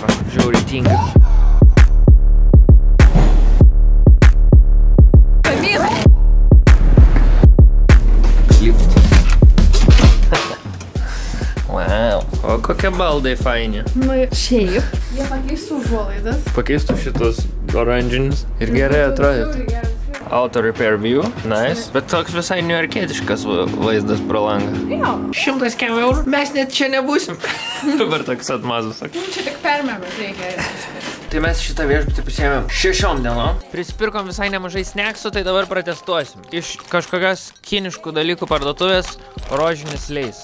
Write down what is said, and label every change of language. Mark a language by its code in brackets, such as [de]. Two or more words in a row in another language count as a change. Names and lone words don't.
[lt] Žiauriai tinga. Wow. O kokie baldai faini. Nu, šiaip. Jie pakeistų užuolaidas. Pakeistų šitus oranžinis. Ir gerai atrodytų. [en] Auto repair view. Nice. [lt] Bet toks visai niujorkietiškas vaizdas pro langą. Jo. 100 eurų. Mes net čia nebūsim. Dabar toks atmazas. Čia tik permėmas reikia. Tai mes šitą viešbutį pasiėmėm 6 dienom. Prisipirkom visai nemažai sneksų, tai dabar protestuosim. Iš kažkokios kiniškų dalykų parduotuvės rožinis leis.